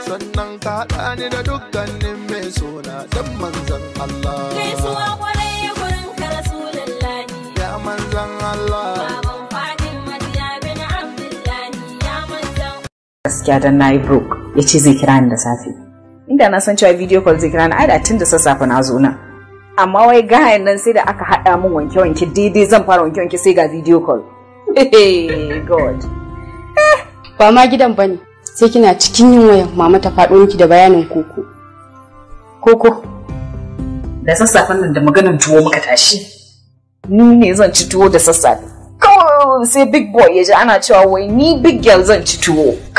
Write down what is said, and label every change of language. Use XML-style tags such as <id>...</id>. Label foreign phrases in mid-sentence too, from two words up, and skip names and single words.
<ha>Sannan ka haɗa ni da dukkanin mai sona dan manzon Allah. Gaisuwa kwarai gurin ka Rasulullahi. Ya manzon Allah. Baban Fatima ya bin Abdullahi, ya manzon Gaskiya dan nayi broke, ya ce zai kira ni da safe. Inda na san cewa</ha> <en>video call</en> <ha>zai kira ni, ai da tun da sassafe na zo nan. Amma wai gayan nan sai da aka haɗa min wanke-wanke, daidai zan fara wanke-wanke sai ga</ha> <en>video call. Hey, God.</en> <ha>Ba ma gidan bane. Sai kina cikin yin wayan, mama ta faɗo miki da bayanin koko. Koko? Da sassafen nan da maganan tuwo muka tashi. Ni ne zan ci tuwo da sassafe. Kawai sai</ha> <en>big boy</en> <ha>ya ji ana cewa wai ni</ha> <en>big girl</en> <ha>zan ci tuwo.</ha>